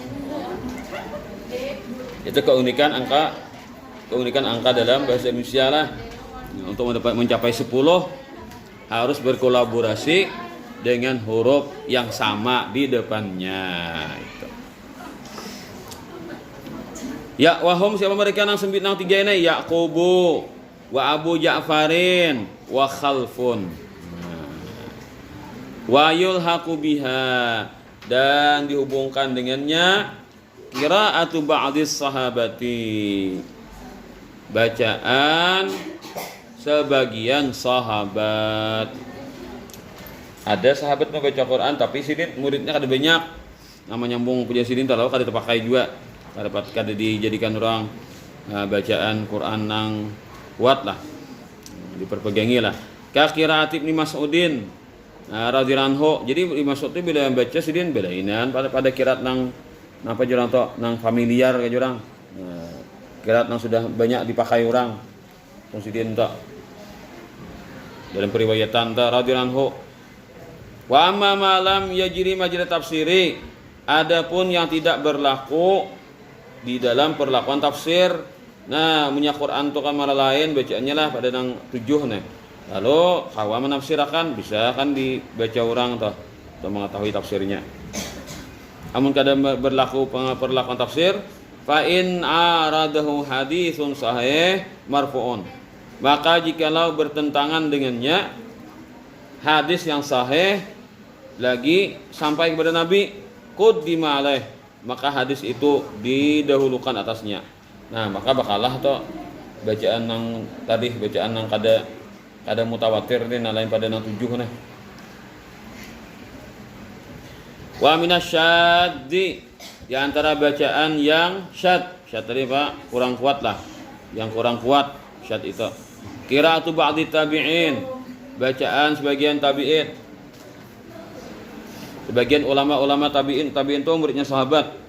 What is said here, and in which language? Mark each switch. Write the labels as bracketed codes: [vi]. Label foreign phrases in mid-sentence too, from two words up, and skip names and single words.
[id] Itu keunikan angka dalam bahasa Indonesia lah. Untuk mencapai 10 harus berkolaborasi dengan huruf yang sama di depannya. Itu. [ar] Ya wahum, [bjn] siapa mereka nang sembit nang 3 ini? [ar] Yaqubu wa Abu Ja'farin wa Khalfun. Wa yulhaqu biha, [id] dan dihubungkan dengannya [ar] qiraatu ba'dis sahabati, [id] bacaan sebagian sahabat. [bjn] Ada sahabat membaca Quran tapi sidin muridnya kada banyak. Nama nyambung punya sidin tahu kada terpakai juga. Kada dijadikan orang bacaan Quran nang kuat lah. Diperpegangi lah. [ar] Ka qiraat Ibnu Mas'udin radhiyallahu anhu. [bjn] Jadi Ibnu Mas'ud itu bila baca sidin bedainan pada qiraat nang napa jurang to nang familiar ka jurang. Qiraat nang sudah banyak dipakai orang. Sidin to. Dalam periwayatan ta [ar] radhiyallahu anhu. Wa amma malam yajri majra tafsiri, [id] adapun yang tidak berlaku di dalam perlakuan tafsir. [bjn] Nah, punya Quran itu kan malah lain bacaannya lah pada nang 7 nih. Lalu kawan menafsirkan bisa kan dibaca orang toh untuk mengetahui tafsirnya. Amun kada berlaku perlakuan tafsir, [ar] fa in aradahu haditsun sahih marfu'un. [id] Maka jikalau bertentangan dengannya hadis yang sahih lagi sampai kepada Nabi, [ar] quddima alaih, [id] maka hadis itu didahulukan atasnya. [bjn] Nah, maka bakalah toh bacaan nang tadi, bacaan nang kada mutawatir ni lain pada nang 7 nah. [ar] Wa minasyaddi, [id] di antara bacaan yang syad. [bjn] Syad tadi Pak, kurang kuat lah. Yang kurang kuat syad itu. [ar] Qiraatu ba'di tabi'in, [id] bacaan sebagian tabi'in. Sebagian ulama-ulama tabi'in itu muridnya sahabat.